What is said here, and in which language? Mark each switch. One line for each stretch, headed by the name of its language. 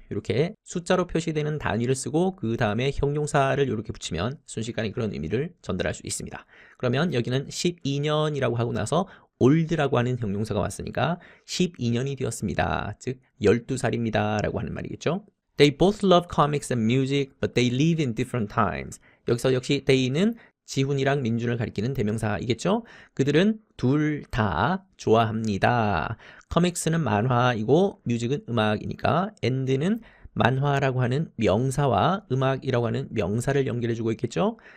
Korean: 이렇게 숫자로 표시되는 단위를 쓰고 그 다음에 형용사를 이렇게 붙이면 순식간에 그런 의미를 전달할 수 있습니다. 그러면 여기는 12년이라고 하고 나서 old라고 하는 형용사가 왔으니까 12년이 되었습니다. 즉 12살입니다 라고 하는 말이겠죠.
English: They both love comics and music, but they live in different times.
Korean: 여기서 역시 they는 지훈이랑 민준을 가리키는 대명사이겠죠. 그들은 둘 다 좋아합니다. 커믹스는 만화이고 뮤직은 음악이니까 and는 만화라고 하는 명사와 음악이라고 하는 명사를 연결해주고 있겠죠.